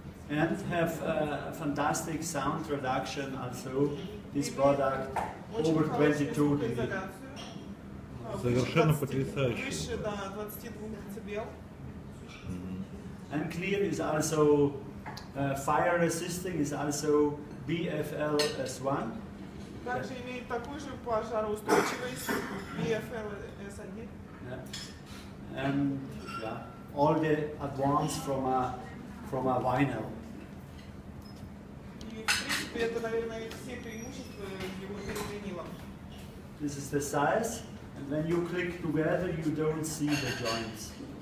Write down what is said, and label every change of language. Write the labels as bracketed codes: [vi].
[en] And have a fantastic sound reduction also. This product over 22 dB. [ru] Совершенно потрясающе. Выше до 22 дБ. [en] And clear is also fire resisting, is also BFL-S1. [ru] Также имеет такую же пожароустойчивость BFL-S1. [en] And all the advance from a vinyl. [ru] И в принципе это, наверное, все преимущества его перед винилом. [en] This is the size, and when you click together, you don't see the joints.